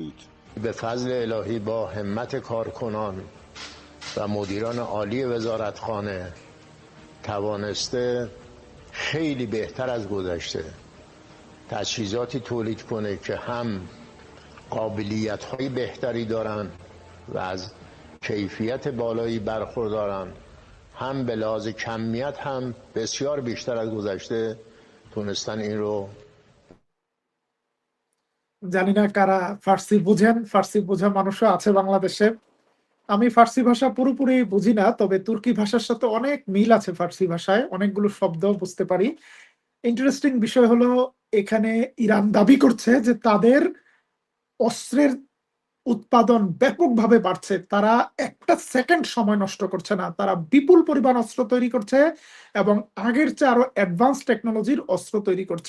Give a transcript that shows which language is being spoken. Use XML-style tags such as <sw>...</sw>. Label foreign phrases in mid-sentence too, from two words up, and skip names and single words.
<fa>به فضل الهی با همت کارکنان و و مدیران عالی وزارتخانه توانسته خیلی بهتر از گذشته تجهیزاتی تولید کنه که هم قابلیت‌های بهتری دارن و از کیفیت بالایی برخوردارن، هم به لحاظ کمیت هم بسیار بیشتر از گذشته تونستن این رو</fa> <bn>জানি না কারা ফার্সি বুঝেন, ফার্সি বোঝা মানুষও আছে বাংলাদেশে। আমি ফার্সি ভাষা পুরোপুরি বুঝি না, তবে তুর্কি ভাষার সাথে অনেক মিল আছে ফার্সি ভাষায়, অনেকগুলো শব্দ বুঝতে পারি। ইন্টারেস্টিং বিষয় হলো এখানে ইরান দাবি করছে যে তাদের অস্ত্রের উৎপাদন ব্যাপকভাবে বাড়ছে, তারা একটা সেকেন্ড সময় নষ্ট করছে না, তারা বিপুল পরিমাণ অস্ত্র তৈরি করছে এবং আগের চেয়ে আরো</bn> <en>advance technology</en> <bn>অস্ত্র তৈরি করছে।</bn>